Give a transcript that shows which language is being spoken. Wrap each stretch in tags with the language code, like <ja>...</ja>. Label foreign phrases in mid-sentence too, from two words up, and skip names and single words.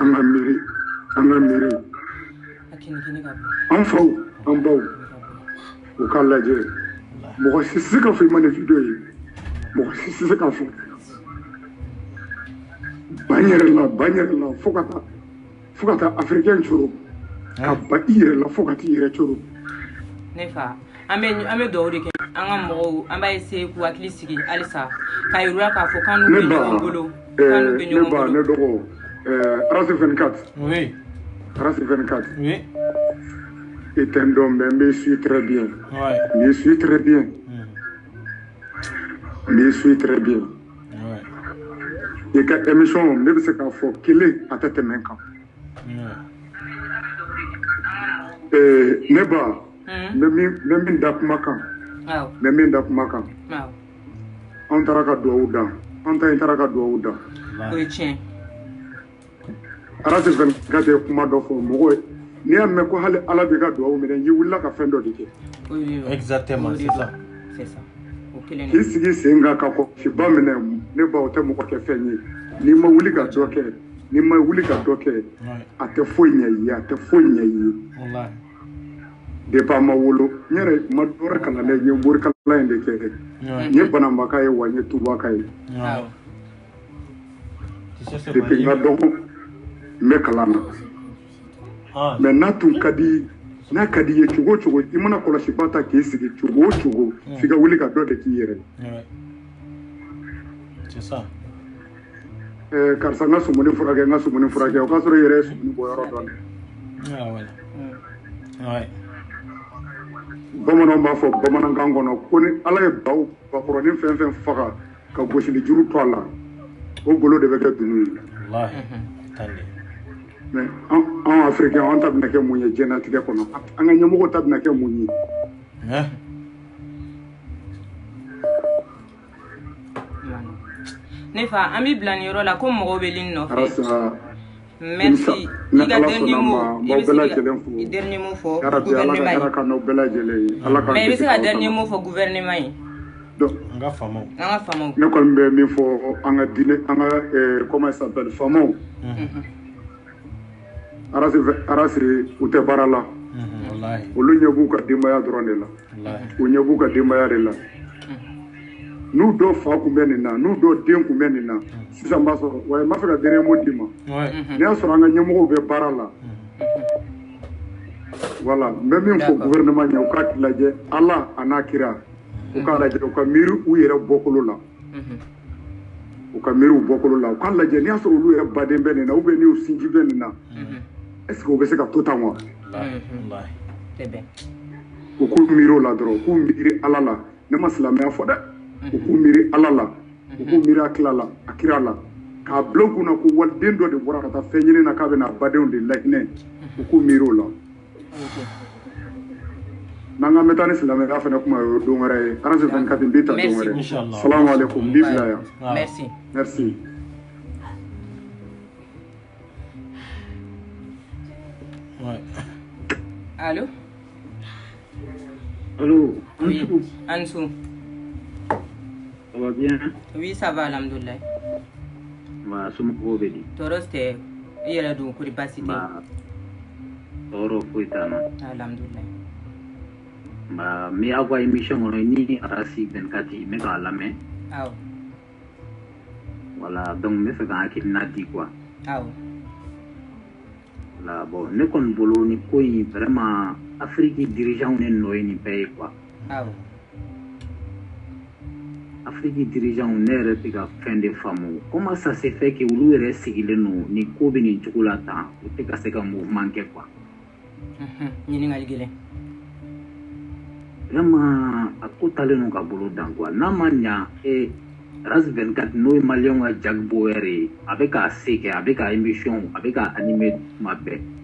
<bm>an ka miiri an faw an baw u k'a lajɛ mɔgɔ si tɛ se ka fɔ i ma nin video ye mɔgɔ si tɛ se ka fɔ ban yɛrɛ la fo ka taa africain coro ka ba i yɛrɛ la fo ka t'i yɛrɛ coro ne fa an bɛ duwawu de kɛ an ka mɔgɔw an b'a essayer k'u hakili sigi halisa k'a yir'u k'a fɔ k'an n'u bɛ ɲɔgɔn bolo ne dɔgɔ RAS 24</bm> <fr>oui RAS 24 oui et un homme me suit très bien ouais me suit très bien me suit très bien et</fr> <bm>ka émission ne bɛ se k'a fɔ kelen a tɛ tɛmɛ kan ne ba n bɛ min da kuma kan an taara ka duwawu da an ta in taara ka duwawu da o ye tiɲɛ RAS 24 ye kuma dɔ fɔ mɔgɔ ye n'i y'a mɛn ko hali ala bɛ ka duwawu minɛ n'i wulila ka fɛn dɔ de kɛ</bm> <fr>exactement c'est ça</fr> <bm>k'i sigi sen kan ka kɔlɔsiba minɛ ne ba o tɛ mɔgɔ kɛ fɛn ye n'i ma wuli ka dɔ kɛ a tɛ foyi ɲɛ i ye a tɛ foyi ɲɛ i ye depuis a ma wolo n yɛrɛ ma dɔwɛrɛ kalanlen n ye morikalan in de kɛ n ye bananbaka ye wa n ye tubaka ye depuis n ka dɔgɔ n bɛ kalan na mais n'a tun ka di n'a ka di i ye cogo o cogo i mana kɔlɔsiba ta k'i sigi cogo o cogo f'i ka wuli ka dɔ de k'i yɛrɛ</bm> <fr>c'est ça</fr> <bm>karisa n ka sumuni furakɛ o k'a sɔrɔ i yɛrɛ ye sumuni bɔ yɔrɔ dɔn dɛ bamananw b'a fɔ bamanankan kɔnɔ ko ni ala ye bakɔrɔnin fɛn fɛn faga ka gosili juru to a la o golo de bɛ kɛ dunu ye mais an africain an ta bɛna kɛ mun ye diɲɛlatigɛ kɔnɔ an ka ɲɛmɔgɔ ta bɛna kɛ mun ye ne fa an bɛ bila nin yɔrɔ la ko mɔgɔw bɛ nin nɔfɛ merci i ka</bm> <fr>dernier mot</fr> <bm>i bɛ se ka</bm> <fr>dernier mot</fr> <bm>fɔ gouvernement ye mais i bɛ se ka</bm> <fr>dernier mot</fr> <bm>fɔ gouvernement ye an ka faamaw ne kɔni bɛ min fɔ an ka diinɛ an ka</bm> <fr>comment ça s'appelle</fr> <bm>faamaw RAS u tɛ baara la olu ɲɛ b'u ka denbaya dɔrɔn de la u ɲɛ b'u ka denbaya de la n'u dɔ fa kun bɛ nin na n'u dɔ den kun bɛ nin na sisan b'a sɔrɔ wa n b'a fɛ ka</bm> <fr>dernier mot</fr> <bm>d'i ma n'i y'a sɔrɔ an ka ɲɛmɔgɔw bɛ baara la voilà n bɛ min fɔ gouvernement ɲɛ u k'a lajɛ ala a n'a kira u k'a lajɛ u ka miiri u yɛrɛ bɔkolo la u ka miiri u bɔkolo la u k'a lajɛ n'i y'a sɔrɔ olu yɛrɛ baden bɛ nin na</bm> <fr>ou bien</fr> <bm>n'u sinji bɛ nin na</bm> <fr>est-ce que</fr> <bm>u bɛ se ka to tan wa u k'u miiri o la dɔrɔn u k'u miiri ala la ne ma silamɛya fɔ dɛ u k'u miiri ala la u k'u miiri a kira la k'a bila u kunna ko waliden dɔ de bɔra ka taa fɛn ɲini na k'a bɛ n'a badenw de lahinɛ u k'u miiri o la n'an ka n bɛ taa ni silamɛya fana kuma ye o don wɛrɛ ye RAS 24 n bɛ ta don wɛrɛ</bm> <ar>السلام عليكم</ar> <bm>n b'i bila yan merci</bm> <fr>Allô? Allô? Oui, Ansou. Ça va bien? Oui, ça va, alhamdoulilah.</fr> <bm>Ma somɔgɔw bɛ di? Tɔɔrɔ tɛ i yɛrɛ dun kori baasi tɛ? Tɔɔrɔ foyi t'an na. Alhamdoulilah. N bɛ aw ka émission kɔnɔ ni RAS 24 n bɛ k'a lamɛn. Awɔ. Voilà, donc n bɛ fɛ ka n hakilina di quoi. Awɔ. Voilà, bon ne kɔni bolo ni ko in vraiment Afrique dirigeant ne nɔ ye nin bɛɛ ye quoi. Awɔ. Afrique dirigeant ne yɛrɛ tɛ ka fɛn de faamu.</bm> <fr>Comment ça se fait que</fr> <bm>olu yɛrɛ sigilen don ni ko bɛ nin cogo la tan u tɛ ka se ka mouvement kɛ quoi. Ɲininkali gɛlɛn. Vraiment a ko talen don ka bolo dan quoi. N'a ma ɲa RAS 24 n'o ye maliyɛnw ka jagibɔ yɛrɛ ye a bɛ k'a se kɛ a bɛ ka émission a bɛ ka animer tuma bɛɛ.</bm>